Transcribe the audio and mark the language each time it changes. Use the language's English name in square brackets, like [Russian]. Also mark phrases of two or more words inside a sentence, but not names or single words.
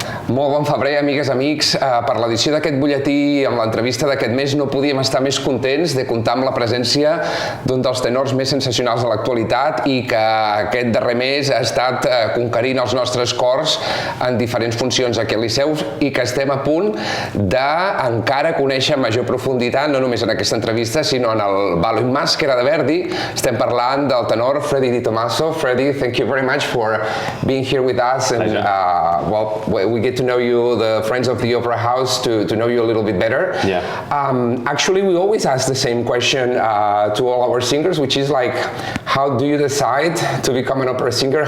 [Catalan] Molt bon febrer, amigues, amics. Per l'edició d'aquest butlletí, amb l'entrevista d'aquest mes, no podíem estar més contents de comptar amb la presència d'un dels tenors més sensacionals de l'actualitat i que aquest darrer mes ha estat conquerint els nostres cors en diferents funcions aquí al Liceu i que estem a punt d'encara conèixer amb major profunditat, no només en aquesta entrevista, sinó en el ballo in maschera de Verdi. Estem parlant del tenor Freddie de Tommaso. [English] Freddie, thank you very much for being here with us. And well, we get to know you, the friends of the Opera House, to know you a little bit better. Yeah. Actually, we always ask the same question to all our singers, which is like, how do you decide to become an opera singer?